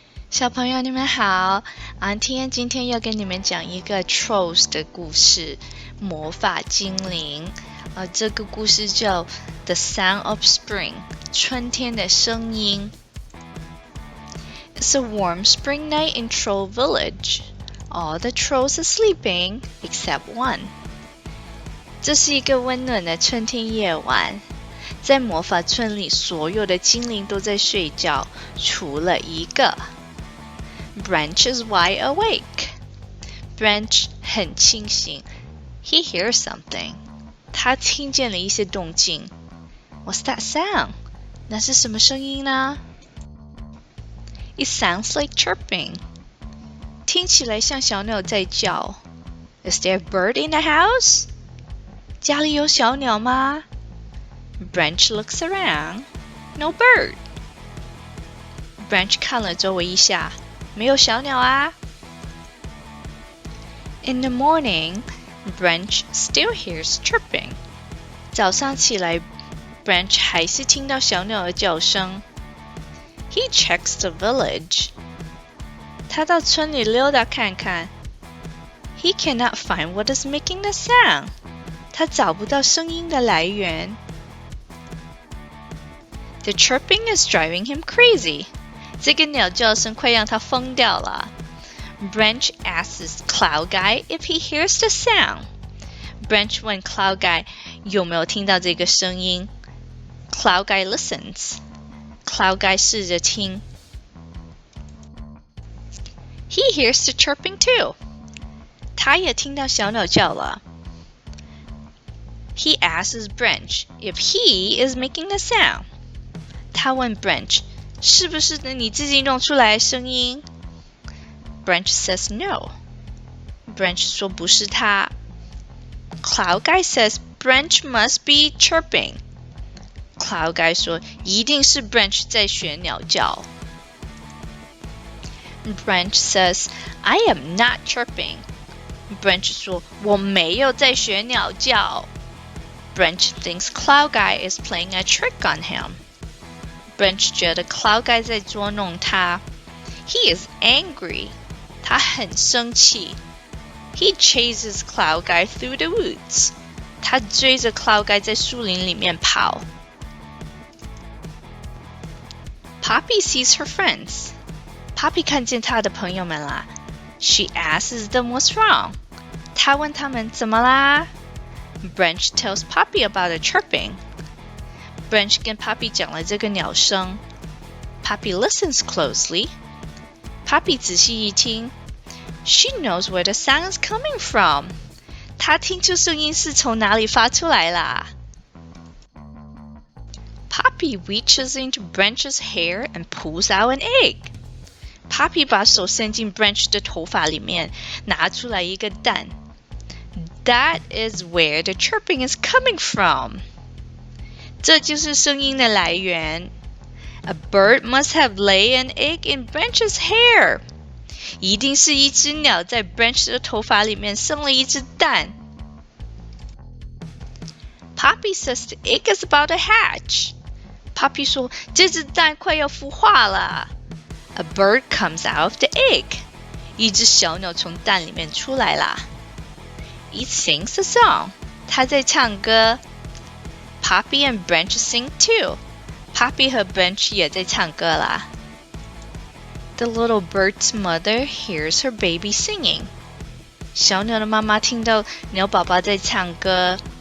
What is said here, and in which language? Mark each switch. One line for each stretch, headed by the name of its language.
Chinese: 小朋友你们好今天要跟你们讲一个 Trolls 的故事，魔法精灵这个故事叫 The Sound of Spring 春天的声音。
English: It's a warm spring night in Troll Village. All the trolls are sleeping except one.
Chinese: 这是一个温暖的春天夜晚，在魔法村里所有的精灵都在睡觉，除了一个。
English: Branch is wide awake. Branch
Chinese: 很清醒。
English: He hears something.
Chinese: 他听见了一些动静。
English: What's that sound?
Chinese: 那是什么声音呢？
English: It sounds like chirping.
Chinese: 听起来像小鸟在叫。
English: Is there a bird in the house?
Chinese: 家里有小鸟吗？
English: Branch looks around. No bird.
Chinese: Branch 看了周围一下。没有小鸟啊。
English: In the morning, Branch still hears chirping.
Chinese: 早上起来 Branch 还是听到小鸟的叫声。
English: He checks the village.
Chinese: 他到村里溜达看看。
English: He cannot find what is making the sound.
Chinese: 他找不到声音的来源。
English: The chirping is driving him crazy.
Chinese: 这个鸟叫声快让他疯掉了。
English: Branch asks Cloud Guy if he hears the sound.
Chinese: Branch 问 Cloud Guy 有没有听到这个声音。
English: Cloud Guy listens.
Chinese: Cloud Guy 试着听。
English: He hears the chirping too.
Chinese: 他也听到小鸟叫了。
English: He asks Branch if he is making the sound.
Chinese: 他问 Branch是不是你自己弄出来的声音？
English: Branch says no.
Chinese: Branch 说不是他。
English: Cloud Guy says Branch must be chirping.
Chinese: Cloud Guy 说一定是 Branch 在学鸟叫。
English: Branch says I am not chirping.
Chinese: Branch 说我没有在学鸟叫。
English: Branch thinks Cloud Guy is playing a trick on him.
Chinese: Branch 觉得 Cloud Guy 在捉弄他。
English: He is angry.
Chinese: 他很生气。
English: He chases Cloud Guy through the woods.
Chinese: 他追着 Cloud Guy 在树林里面跑。
English: Poppy sees her friends.
Chinese: Poppy 看见她的朋友们啦。
English: She asks them what's wrong.
Chinese: 她问他们怎么啦。
English: Branch tells Poppy about the chirping.
Chinese: Branch 跟 Poppy 讲了这个鸟声。
English: Poppy listens closely.
Chinese: Poppy 仔细一听。
English: She knows where the sound is coming from.
Chinese: 她听出声音是从哪里发出来啦。
English: Poppy reaches into Branch's hair and pulls out an egg.
Chinese: Poppy 把手伸进 Branch 的头发里面，拿出来一个蛋。
English: That is where the chirping is coming from.
Chinese: 这就是声音的来源。
English: A bird must have laid an egg in Branch's hair.
Chinese: 一定是一只鸟在 Branch 的头发里面生了一只蛋。
English: Poppy says the egg is about to hatch.
Chinese: Poppy 说这只蛋快要孵化了。
English: A bird comes out of the egg.
Chinese: 一只小鸟从蛋里面出来啦。
English: It sings a song.
Chinese: 它在唱歌。
English: Poppy and Branch sing too.
Chinese: Poppy 和 Branch 也在唱歌啦。
English: The little bird's mother hears her baby singing.
Chinese: 小鸟的妈妈听到鸟宝宝在唱歌。